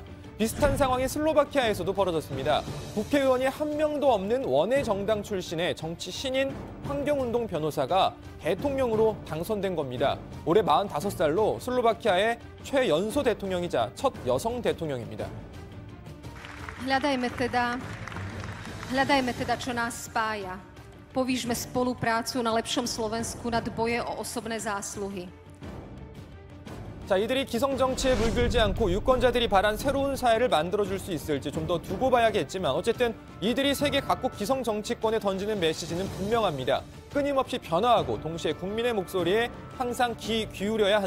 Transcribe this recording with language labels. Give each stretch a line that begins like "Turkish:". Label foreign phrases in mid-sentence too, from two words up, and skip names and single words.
Korean: 비슷한 상황이 슬로바키아에서도 벌어졌습니다. 국회의원이 한 명도 없는 원외 정당 출신의 정치 신인 환경운동 변호사가 대통령으로 당선된 겁니다. 올해 45살로 슬로바키아의 최연소 대통령이자 첫 여성 대통령입니다.
Slovak: Hľadajme teda, čo nás spája. Povýšme spoluprácu na lepšom Slovensku nad boje o osobné zásluhy.
Korean: 자, 이들이 기성정치에 물들지 않고 유권자들이 바란 새로운 사회를 만들어줄 수 있을지 좀 더 두고 봐야겠지만 어쨌든 이들이 세계 각국 기성정치권에 던지는 메시지는 분명합니다. 끊임없이 변화하고 동시에 국민의 목소리에 항상 귀 기울여야 한다.